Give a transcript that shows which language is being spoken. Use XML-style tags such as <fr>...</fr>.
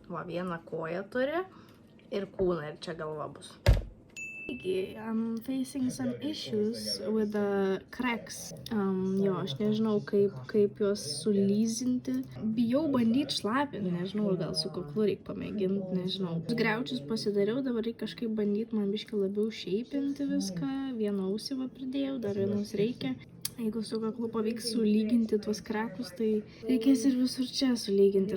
<lt>Va, vieną koją turi ir kūną ir čia galva bus.</lt> <en>I'm facing some issues with the cracks.</en> <lt>Jo, aš nežinau, kaip juos sulyzinti. Bijau bandyti šlapinti, nežinau, gal su kaklu reikia pamėginti, nežinau. Griaučius pasidariau, dabar reikia kažkaip bandyti man biškį labiau šeipinti viską. Vieną ausį va pridėjau, dar vienos reikia. Jeigu su kaklu pavyks sulyginti tuos krakus, tai reikės ir visur čia sulyginti.</lt>